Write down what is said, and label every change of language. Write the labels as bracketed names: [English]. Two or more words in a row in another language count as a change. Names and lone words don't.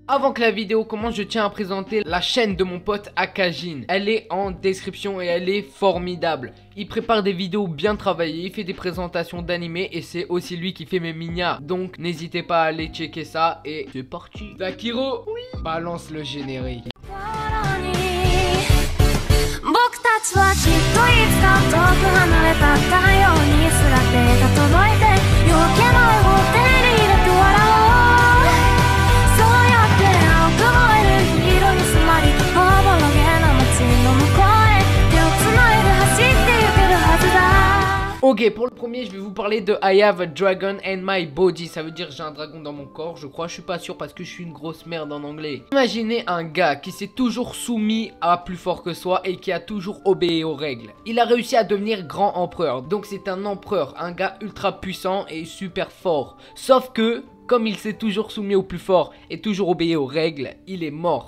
[French] Avant que la vidéo commence, je tiens à présenter la chaîne de mon pote Akajin. Elle est en description et elle est formidable. Il prépare des vidéos bien travaillées, il fait des présentations d'animés et c'est aussi lui qui fait mes minas. Donc, n'hésitez pas à aller checker ça et c'est parti. Zakiro, oui, balance le générique. [Japanese] 僕たちはきっといつか遠く離れた太陽にすら手が届いて夜明け前を手に入れて笑おうそうやって青く燃える黄色に染まりおぼろげな街の向こうへ手をつないで走ってゆけるはずだ [French] Ok, pour le premier, je vais vous parler de [English] I have a dragon in my body. [French] Ça veut dire j'ai un dragon dans mon corps, je crois. Je suis pas sûr parce que je suis une grosse merde en anglais. Imaginez un gars qui s'est toujours soumis à plus fort que soi et qui a toujours obéi aux règles. Il a réussi à devenir grand empereur. Donc c'est un empereur, un gars ultra puissant et super fort. Sauf que, comme il s'est toujours soumis au plus fort et toujours obéi aux règles, il est mort.